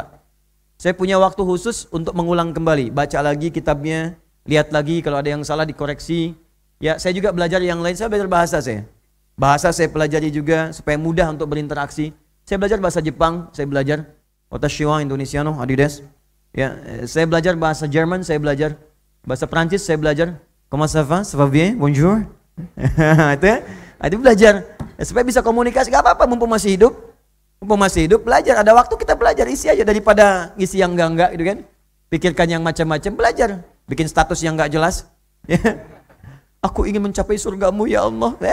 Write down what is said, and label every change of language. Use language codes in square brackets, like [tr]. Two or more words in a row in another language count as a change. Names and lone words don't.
[id] Saya punya waktu khusus untuk mengulang kembali, baca lagi kitabnya, lihat lagi kalau ada yang salah dikoreksi. Ya, saya juga belajar yang lain, saya belajar bahasa saya. Bahasa saya pelajari juga supaya mudah untuk berinteraksi. Saya belajar bahasa Jepang, saya belajar [ja] 私はインドネシアの, [id] adidas. Ya, saya belajar bahasa Jerman, saya belajar bahasa Prancis, saya belajar. [fr] Comment ça va? Ça va bien? Bonjour. [id] itu belajar supaya bisa komunikasi. Gak apa-apa, mumpung masih hidup. Mumpung masih hidup, belajar. Ada waktu kita belajar, isi aja daripada isi yang enggak gitu kan. Pikirkan yang macam-macam, belajar. Bikin status yang enggak jelas. Aku ingin mencapai surgamu ya Allah.